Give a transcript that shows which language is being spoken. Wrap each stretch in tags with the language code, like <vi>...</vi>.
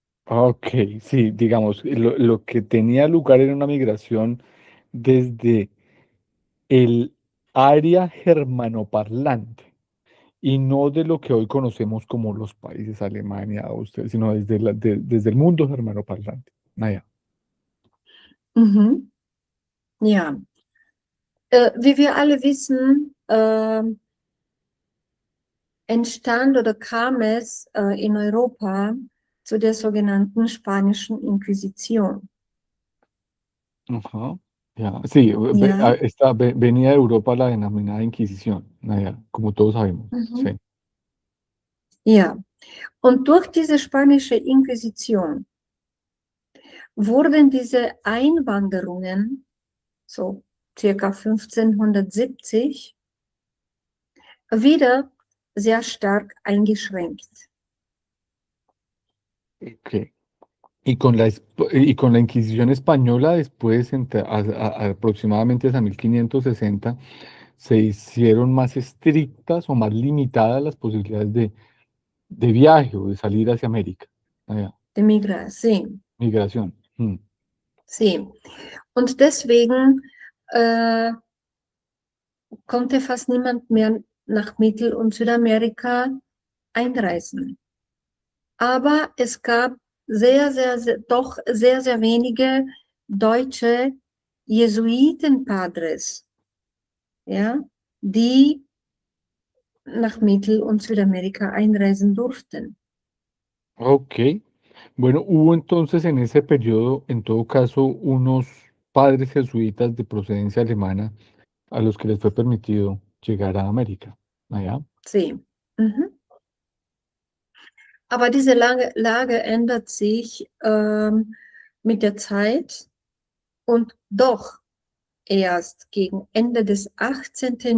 <es>Ok, sí, digamos, lo que tenía lugar era una migración desde el área germanoparlante y no de lo que hoy conocemos como los países Alemania, Austria, sino desde el mundo germanoparlante.</es> <de>Naja. Mhm. Ja, wie wir alle wissen, entstand oder kam es in Europa zu der sogenannten Spanischen Inquisition.</de> <es>Ajá. Ya, sí,</es> <de>Ja,</de> <es>venía de Europa la denominada Inquisición, naja, como todos sabemos. mhm. Sí.</es> <de>Ja. Und durch diese spanische Inquisition wurden diese Einwanderungen, so circa 1570, wieder sehr stark eingeschränkt. Ok.</de> <es>Y con la Inquisición española, después, aproximadamente hasta 1560, se hicieron más estrictas o más limitadas las posibilidades de viaje o de salir hacia América.</es> <de>Naja, Die Migration.</de> <es>migración. Sí.</es> <de>Und deswegen konnte fast niemand mehr nach Mittel- und Südamerika einreisen. Aber es gab doch sehr, sehr wenige deutsche Jesuitenpadres, ja, die nach Mittel- und Südamerika einreisen durften. Ok.</de> <es>Bueno, hubo entonces en ese periodo, en todo caso, unos padres jesuitas de procedencia alemana a los que les fue permitido llegar a América.</es> <de>Naja.</de> <es>Sí. Mhm.</es> <de>Aber diese Lage ändert sich mit der Zeit und doch erst gegen Ende des 18.</de>